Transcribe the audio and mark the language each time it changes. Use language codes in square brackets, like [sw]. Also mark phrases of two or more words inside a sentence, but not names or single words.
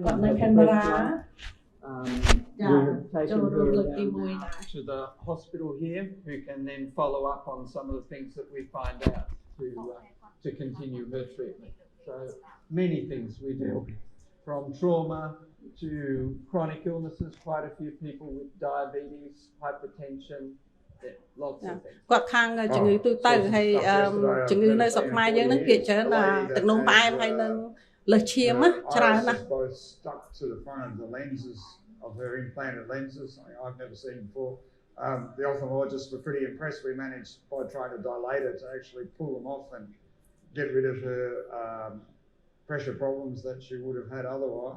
[en] We have taken her to the hospital here, who can then follow up on some of the things that we find out to to continue her treatment. So many things we do, from trauma to chronic illnesses, quite a few people with diabetes, hypertension, lots of things. [km] គាត់ខាងជំងឺទូទៅហើយជំងឺនៅស្រុកខ្មែរយើងហ្នឹងភាគច្រើនទឹកនោមផ្អែមហើយនឹងលើសឈាមណាច្រើនណាស់ [en] both stuck to the front of the lenses of her implanted lenses. I've never seen before. The ophthalmologists were pretty impressed. We managed by trying to dilate it to actually pull them off and get rid of her pressure problems that she would have had otherwise.